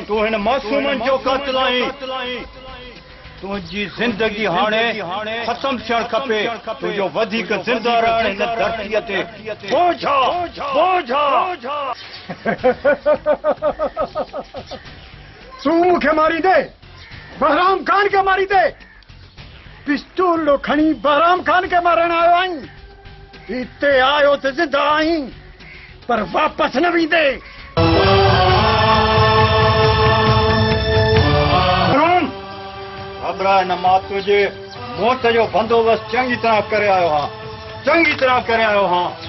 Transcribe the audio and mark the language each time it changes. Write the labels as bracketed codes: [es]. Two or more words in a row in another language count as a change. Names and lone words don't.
[sd] तूं हिन मासूमनि जो कातिल आहीं। तुंहिंजी ज़िंदगी हाणे ख़तमु थियणु खपे। तुंहिंजो वधीक ज़िंदा रहण हिन धरतीअ ते बोझ आहे। तूं मूंखे मारी दे, बहराम खान खे मारी दे। पिस्तूल खणी बहराम खान खे मारण आयो आहीं। हिते आयो त ज़िंदा आहीं पर वापसि न वेंदे। घबराए न, मां तुंहिंजे मौत जो बंदोबस्तु चङी तरह करे आयो हां, चङी तरह करे आयो हां।